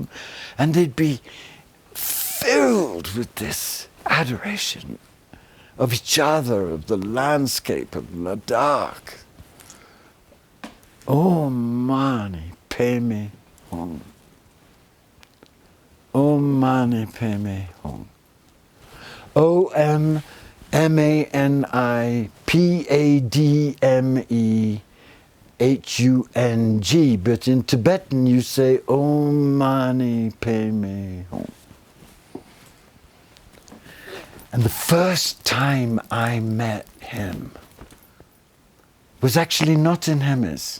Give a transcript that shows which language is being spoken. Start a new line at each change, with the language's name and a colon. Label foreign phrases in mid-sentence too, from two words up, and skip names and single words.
English: And they'd be filled with this adoration of each other, of the landscape of Ladakh.
Sanskrit: Om Mani Padme Hum. Om Mani Padme Hum. O-M M-A-N-I-P-A-D-M-E-H-U-N-G.
English: But in Tibetan you say
Sanskrit: Om Mani Padme Hum.
English: And the first time I met him was actually not in Hemis.